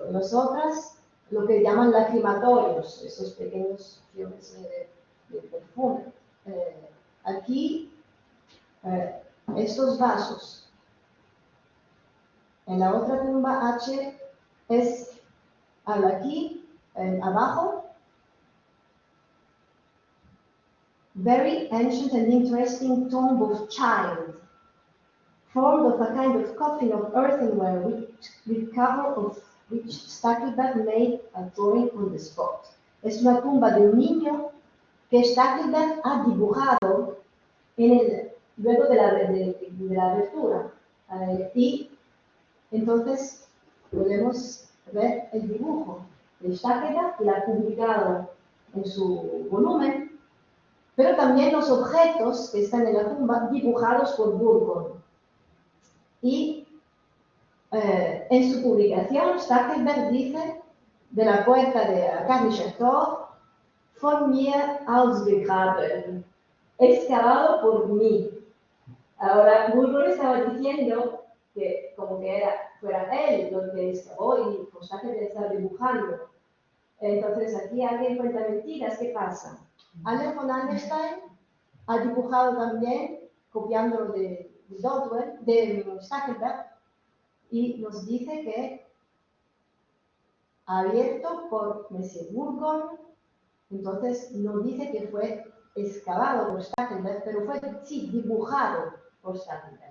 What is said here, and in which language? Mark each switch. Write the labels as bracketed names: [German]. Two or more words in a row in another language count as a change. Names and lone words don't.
[Spanish] En las otras, lo que llaman lacrimatorios, esos pequeños flores de perfume. Aquí, estos vasos. En la otra tumba, H es aquí, abajo. [English] Very ancient and interesting tomb of child, formed of a kind of coffin of earthenware with cover of which Stackelberg made a drawing on the spot. [Spanish] Es una tumba de un niño que Stackelberg ha dibujado luego de la abertura. Y entonces podemos ver el dibujo de Stackelberg, que la ha publicado en su volumen, pero también los objetos que están en la tumba dibujados por Burgon. Y en su publicación, Stackelberg dice de la puerta de Arcanischer Tor, [German] von mir ausgegraben, [Spanish] excavado por mí. Ahora, Burgon estaba diciendo que como que fuera él lo que excavó y Stackelberg estaba dibujando. Entonces aquí alguien cuenta mentiras, ¿qué pasa? Albert von Allenstein ha dibujado también, copiándolo de Stackelberg, y nos dice que abierto por Monsieur Burgon, entonces no dice que fue excavado por Stackelberg, pero fue, sí, dibujado por Stackelberg.